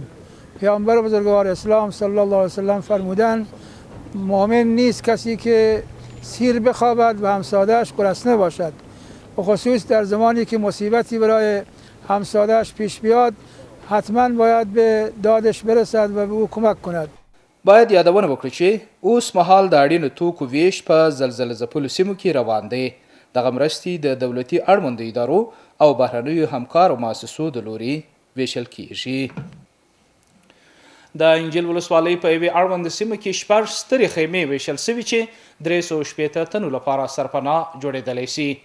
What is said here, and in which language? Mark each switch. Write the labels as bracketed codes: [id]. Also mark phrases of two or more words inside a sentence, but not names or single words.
[fa] پیامبر بزرگوار اسلام [ar] صلی الله علیه وسلم [fa] فرمودند مؤمن نیست کسی که سیر بخوابد و همساده‌اش گرسنه باشد. به خصوص در زمانی که مصیبتی برای همساده‌اش پیش بیاد حتما باید به دادش برسد و به او کمک کند. [ps] باید یادونه وکړو چې اوس مهال د اړینو توکو ویش په زلزله ځپلو سیمو کې روان دی. دغه مرستې د دولتي اړوندو ادارو او بهرنیو همکارو مؤسسو د لوري ویشل کیږي. د انجیل ولسوالۍ په یوې اړونده سیمه کې 6 سترې خیمې ویشل سوي چې 360 تنو لپاره سرپناه جوړېدلی سي.